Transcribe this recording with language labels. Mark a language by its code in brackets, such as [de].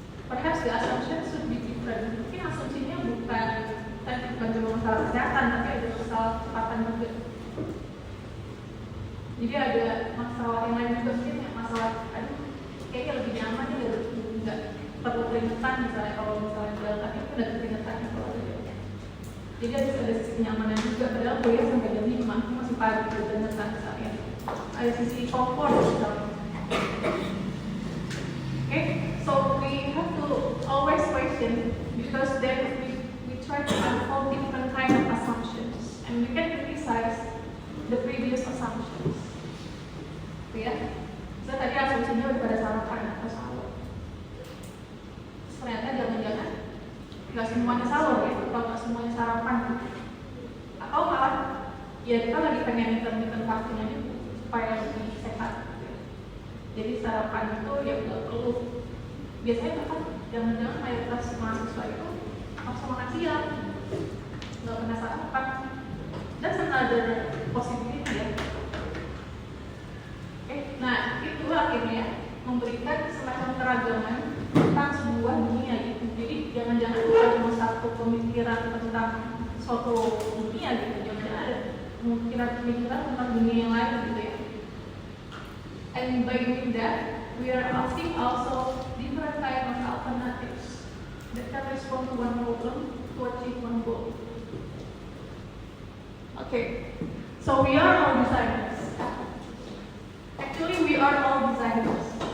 [en] Perhaps the assumption should be different. [id] Mungkin asumsinya bukan cuma masalah kesehatan, tapi ada masalah kecepatan juga. Jadi ada masalah yang lain juga, mungkin masalah kayaknya lebih nyaman nih, nggak perlu keringetan misalnya, kalau misalnya jalan itu udah keringetan kalau ada. Jadi ada sisi kenyamanan juga, padahal kuliah sampai jam 5 masih pagi keringetan misalnya. Ada sisi komfort misalnya. [en] Okay, so we have to always question, because then we try to unfold different kind of assumptions, and we can criticize the previous assumptions. [id] Ya, saya tadi asumsinya udah pada sarapan atau sahur. Ternyata jangan-jangan nggak semuanya sahur ya, atau nggak semuanya sarapan. Atau malah ya kita lagi pengen intermittent fasting aja supaya lebih sehat. Jadi sarapan itu ya nggak perlu. Biasanya kan jangan-jangan mayoritas mahasiswa itu langsung makan siang, nggak pernah sarapan. [en] That's another possibility ya. [id] Nah, itu akhirnya memberikan semacam keragaman tentang sebuah dunia gitu. Jadi jangan-jangan bukan cuma satu pemikiran tentang suatu dunia gitu, jangan ada pemikiran tentang dunia yang lain gitu ya. [en] And by doing that, we are asking also different kind of alternatives that can respond to one problem to achieve one goal. Okay, so we are all designers. Actually, we are all designers.